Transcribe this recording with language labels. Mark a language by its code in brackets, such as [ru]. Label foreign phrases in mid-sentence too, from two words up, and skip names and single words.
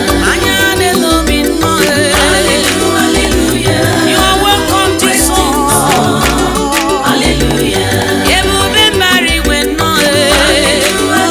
[ig] Anya na-ele obi nnọọ. [en] You are welcome, Jesus. [ig] Ebube mbara igwe nnọọ.